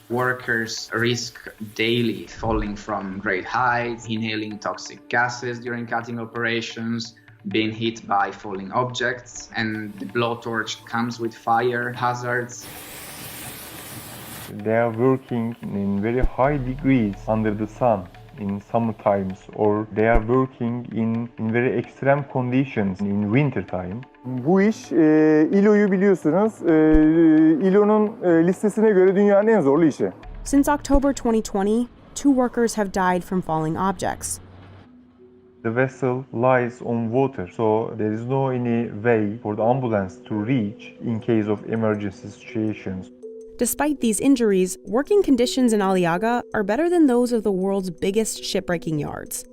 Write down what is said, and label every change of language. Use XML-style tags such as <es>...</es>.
<en>Workers risk daily falling from great heights, inhaling toxic gases during cutting operations, being hit by falling objects, and the blowtorch comes with fire hazards. They are working in very high degrees under the sun in summer times, or they are working in very extreme conditions in winter time.</en> <tr>Bu iş ILO'yu biliyorsunuz. ILO'nun listesine göre dünyanın en zorlu işi.</tr> <en>Since October 2020, 2 workers have died from falling objects. The vessel lies on water, so there is no any way for the ambulance to reach in case of emergency situations. Despite these injuries, working conditions in Aliaga are better than those of the world's biggest shipbreaking yards.</en>